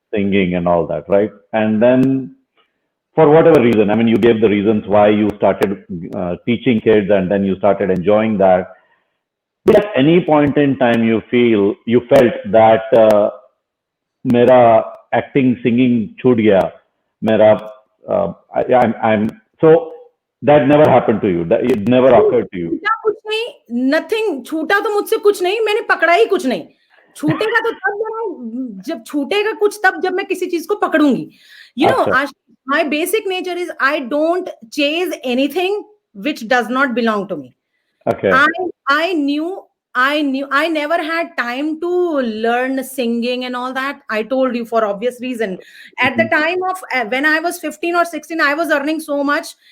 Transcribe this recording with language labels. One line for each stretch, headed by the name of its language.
English: singing, and all that, right? And then, for whatever reason, I mean, you gave the reasons why you started teaching kids, and then you started enjoying that. But at any point in time, you felt that
Hindi: मेरा acting, singing छूट गया, मेरा
English: I'm so that never happened to you. That it never occurred to you.
Hindi: छूटा कुछ नहीं, nothing छूटा तो मुझसे कुछ नहीं, मैंने पकड़ा ही कुछ नहीं. छूटेगा तो तब जब छूटेगा कुछ, तब जब मैं किसी चीज को पकड़ूंगी. अच्छा.
English: My basic nature is I don't chase anything which does not belong to me. Okay. I knew I never had time to learn singing and all that. I told you, for obvious reason. At the time of when I was 15 or 16, I was earning so much.